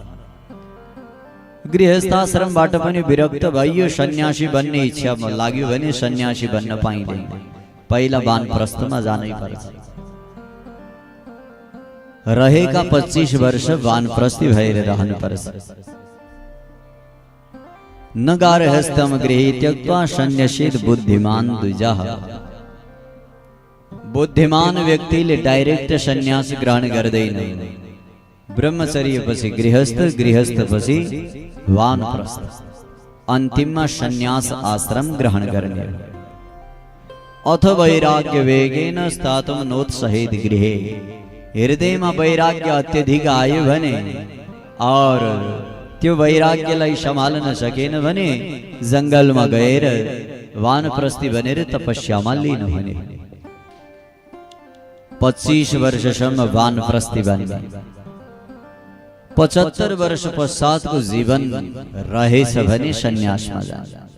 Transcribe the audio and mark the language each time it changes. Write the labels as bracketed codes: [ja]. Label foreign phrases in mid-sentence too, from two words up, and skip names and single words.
[ne] गृहस्थाश्रमबाट पनि विरक्त भइयो, सन्यासी बन्ने इच्छा लाग्यो भने सन्यासी बन्न पाइँदैन, पहिला वानप्रस्थमा जानै पर्छ। रहेका 25 वर्ष वानप्रस्थी भएर रहनुपर्छ। [sa] न गार्हस्थ्यम गृहे त्यक्त्वा सन्न्यसेत् बुद्धिमान द्विजः। [ne] बुद्धिमान व्यक्तिले डाइरेक्ट सन्यास ग्रहण गर्दैन। ब्रह्मचर्य पछि गृहस्थ, गृहस्थ पछि वानप्रस्थ, अन्तिममा सन्यास आश्रम ग्रहण गर्ने। [sa] अथ वैराग्य वेगेन स्थातुं नोत्सहेत् गृहे। [ne] हृदयमा वैराग्य अत्यधिक आयो भने और त्यो वैराग्यलाई सम्हाल्न सकेन भने जंगलमा गएर वानप्रस्थी बनेर तपस्यामा लिनु भने 25 वर्षसम्म वानप्रस्थी बन्ने, 75 वर्ष पश्चातको जीवन रहेछ भने सन्यासमा जान्छ।